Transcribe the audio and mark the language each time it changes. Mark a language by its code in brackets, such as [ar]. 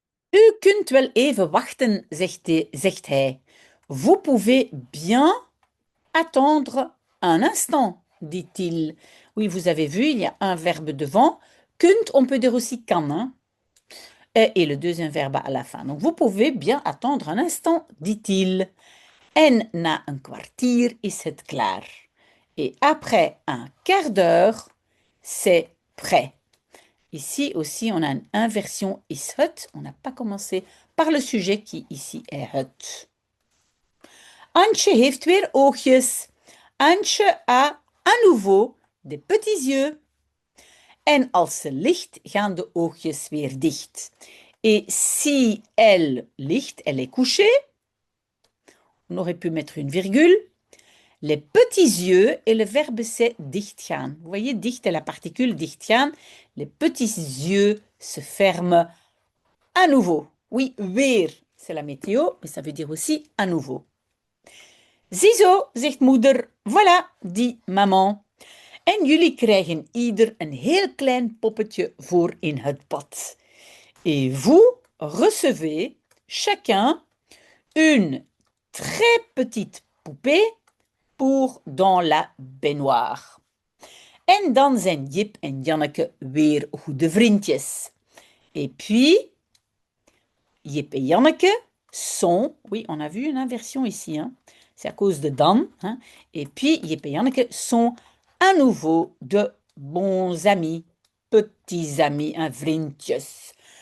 [nl] U kunt wel even wachten, zegt hij. [fr] Vous pouvez bien attendre un instant, dit-il. Oui, vous avez vu, il y a un verbe devant. Kunt, on peut dire aussi kan, hein? Et le deuxième verbe à la fin. Donc, vous pouvez bien attendre un instant, dit-il. [nl] En na een kwartier is het klaar. [fr] Et après un quart d'heure, c'est prêt. Ici aussi, on a une inversion is het. On n'a pas commencé par le sujet qui ici est het. [nl] Antje heeft weer oogjes. [fr] Antje a à nouveau des petits yeux. [nl] En als ze ligt, gaan de oogjes weer dicht. [fr] Et si elle ligt, elle est couchée, on aurait pu mettre une virgule. Les petits yeux, et le verbe c'est dichtgaan. Vous voyez, dicht est la particule dichtgaan. Les petits yeux se ferment à nouveau. Oui, weer, c'est la météo, mais ça veut dire aussi à nouveau. [nl] Ziezo, zegt moeder. [fr] Voilà, dit maman. [nl] En jullie krijgen ieder een heel klein poppetje voor in het bad. [fr] Et vous recevez chacun une très petite poupée pour dans la baignoire. [nl] En dan zijn Jip en Janneke weer goede vriendjes. [fr] Et puis, Jip et Janneke sont, oui, on a vu une inversion ici, hein, c'est à cause de dan, hein, et puis Jip et Janneke sont à nouveau de bons amis, petits amis, hein, vriendjes.